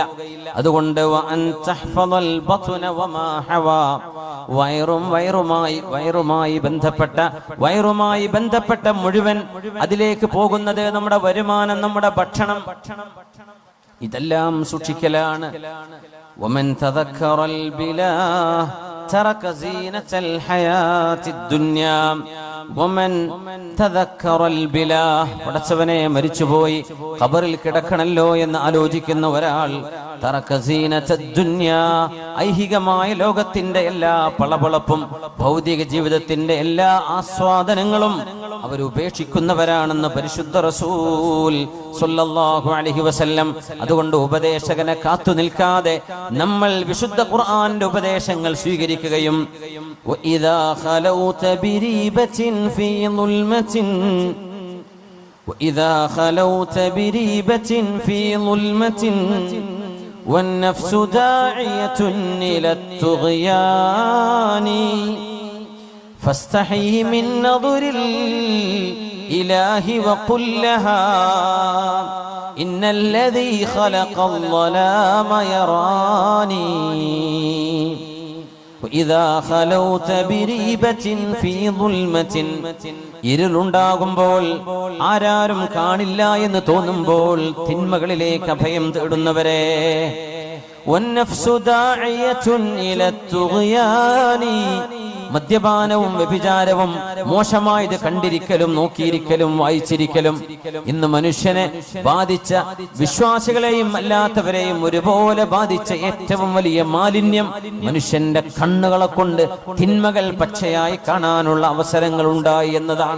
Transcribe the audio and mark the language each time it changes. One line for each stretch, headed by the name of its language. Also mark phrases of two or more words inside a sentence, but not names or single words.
Malayalam: അതുകൊണ്ട് വയറുമായി ബന്ധപ്പെട്ട മുഴുവൻ അതിലേക്ക് പോകുന്നത് നമ്മുടെ വരുമാനം, നമ്മുടെ ഭക്ഷണം, ഇതെല്ലാം സൂക്ഷിക്കലാണ്.
Arabic: ومن تذكر البلاه ترك زينة الحياة الدنيا ومن تذكر البلاه
Malayalam: പടച്ചവനെ മരിച്ചുപോയി ഖബറിൽ കിടക്കണല്ലോ എന്ന് ആലോചിക്കുന്ന ഒരാൾ
Arabic: ترك زينة الدنيا,
Malayalam: ഐഹികമായ ലോകത്തിന്റെ എല്ലാ പളപളപ്പും ഭൗതിക ജീവിതത്തിന്റെ എല്ലാ ആസ്വാദനങ്ങളും അവർ ഉപേക്ഷിക്കുന്നവരാണെന്ന് പരിശുദ്ധ
Arabic: رسول صلى الله عليه وسلم.
Malayalam: അതുകൊണ്ട് ഉപദേശകനെ കാത്തു നിൽക്കാതെ നമ്മൾ വിശുദ്ധ ഖുർആന്റെ ഉപദേശങ്ങൾ സ്വീകരിക്കുകയും
Arabic: وإذا خلوت بريبة في ظلمة والنفس داعية إلى الطغيان فاستحي من نظر الإله وقل لها إن الذي خلق الظلام يراني وإذا خلوت بريبة في ظلمة
Malayalam: ഇരുളുണ്ടാകുമ്പോൾ ആരാരും കാണില്ല എന്ന് തോന്നുമ്പോൾ തിന്മകളിലേക്ക് അഭയം തേടുന്നവരെ
Arabic: والنفس داعية إلى الطغيان,
Malayalam: മദ്യപാനവും വ്യഭിചാരവും മോശമായത് കണ്ടിരിക്കലും നോക്കിയിരിക്കലും വായിച്ചിരിക്കലും ഇന്ന് മനുഷ്യനെ ബാധിച്ച വിശ്വാസികളെയും അല്ലാത്തവരെയും ഒരുപോലെ ബാധിച്ച ഏറ്റവും വലിയ മാലിന്യം മനുഷ്യന്റെ കണ്ണുകളെ കൊണ്ട് തിന്മകൾ പച്ചയായി കാണാനുള്ള അവസരങ്ങൾ ഉണ്ടായി എന്നതാണ്.